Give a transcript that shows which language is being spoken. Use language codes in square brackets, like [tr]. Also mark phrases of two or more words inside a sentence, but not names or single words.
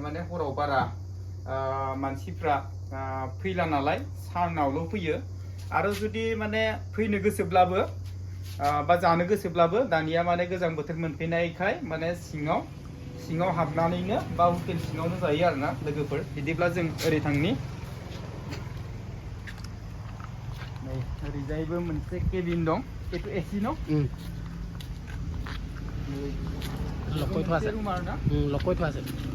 [brx] माने हराव बारा मानसिफ्रा फैला नालाय सानावल' फैयो आरो जुदि माने फैनो गोसोब्लाबो बा जानो गोसोब्लाबो दानिया माने गोजां बोथोर मोनफैनायखाय माने सिङाव हाबनानैनो बा हटेल सिङावनो जायो आरोना लोगोफोर बिदिब्ला जों ओरै थांनि नै ओरैजायबो मोनसे केबिन दं बेथ' एसि न [as] लকৈ থোৱা আছে লকৈ থোৱা আছে